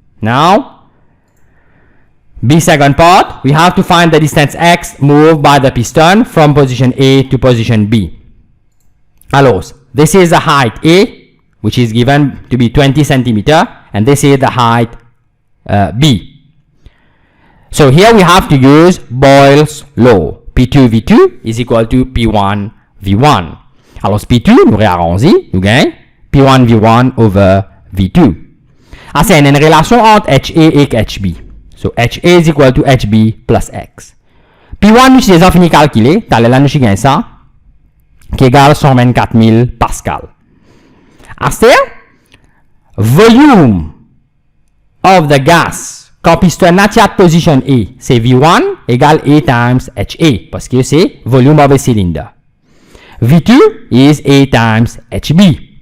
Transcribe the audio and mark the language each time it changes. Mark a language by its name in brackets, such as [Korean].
[English] Now, B second part, we have to find the distance x moved by the piston from position A to position B. [French] Alors, [English] this is the height A, which is given to be 20 centimeter, and this is the height B. So here we have to use Boyle's law. P2 V2 is equal to P1 V1. [French] Alors, P2, nous réarrondissons, nous gagnons P1 V1 over V2. Ah, c'est une relation entre HA et HB. [English] So, HA is equal to HB plus X. [French] P1, nous avons fini de calculer. Là, nous avons ça, qui égale 124 000 Pascal. [English] Après, volume of the gas, [French] quand piston [English] at position A, [French] c'est V1 égale [English] A times HA, [French] parce que c'est [English] volume of a cylinder. V2 is A times HB.